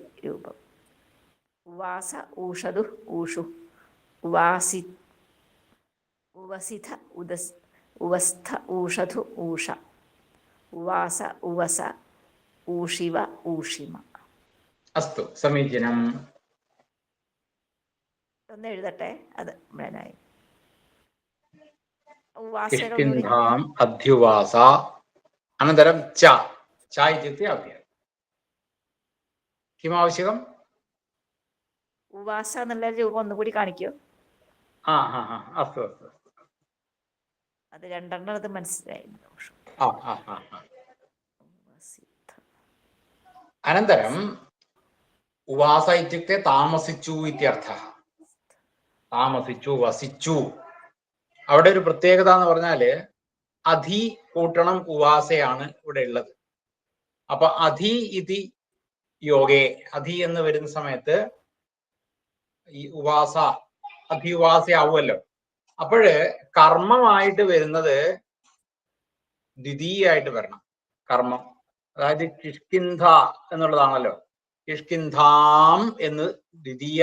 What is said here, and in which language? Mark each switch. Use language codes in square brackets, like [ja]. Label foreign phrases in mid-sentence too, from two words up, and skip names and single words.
[sa] रूपम् उवास ऊषधु ऊषु उवासि उवसिथ उदस् उवस्थ ऊषधु ऊष उवास उवस ऊषिव ऊषिम अस्तु समीचीनम् [ml] ഒന്ന് എഴുതട്ടെ അത് മുഴുവനായി [sa] किष्किन्धाम् अध्युवास अनन्तरं च इत्युक्ते अव्ययम् किम् आवश्यकम् [ml] ഉവാസ എന്നുള്ള രൂപം ഒന്നുകൂടി കാണിക്കോ [sa] अस्तु अस्तु [ml] അത് രണ്ടെണ്ണത് മനസ്സിലായി [sa] अनन्तरम् उवास इत्युक्ते तामसिचु इत्यर्थः [ml] താമസിച്ചു വസിച്ചു അവിടെ ഒരു പ്രത്യേകത എന്ന് പറഞ്ഞാല് അധി കൂട്ടണം ഉവാസയാണ് ഇവിടെ ഉള്ളത് അപ്പൊ [sa] അധി ഇതി യോഗേ [ml] അധി എന്ന് വരുന്ന സമയത്ത് ഈ ഉവാസ അധിവാസയാവുമല്ലോ അപ്പോഴ് കർമ്മമായിട്ട് വരുന്നത് ദ്വിതീയായിട്ട് വരണം കർമ്മം അതായത് കിഷ്കിന്ധ എന്നുള്ളതാണല്ലോ കിഷ്കിന്ധാം എന്ന് ദ്വിതീയ